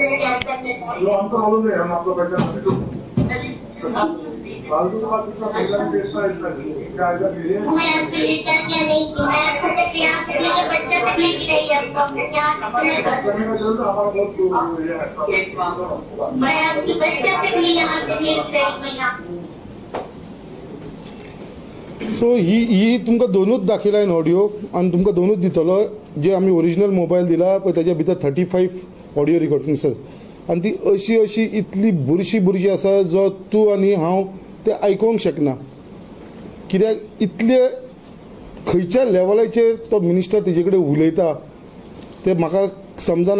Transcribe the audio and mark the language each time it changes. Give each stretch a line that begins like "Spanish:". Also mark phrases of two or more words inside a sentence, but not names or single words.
Hindi: जो हमको मालूम है, हम आपको फालतू का बात इतना क्या मैं आपके लिए क्या क्या नहीं की। मैं आपको आपके बच्चे तक लेके रही मैं आपकी बच्चे तक लिए यहाँ पे लेके रही।
Konkani: सो ही तुमकां दोनूच दाखयला हांवें ऑडियो आनी तुमकां दोनूच दितलो जे आमी ओरिजिनल मोबायल दिला पळय ताच्या भितर 35
English: audio recordings
Konkani: आनी ती अशी इतली बुरशी आसा जो तूं आनी हांव ते आयकूंक शकना कित्याक इतले खंयच्या लेवलाचेर तो मिनिस्टर तेजे कडेन उलयता ते म्हाका समजना।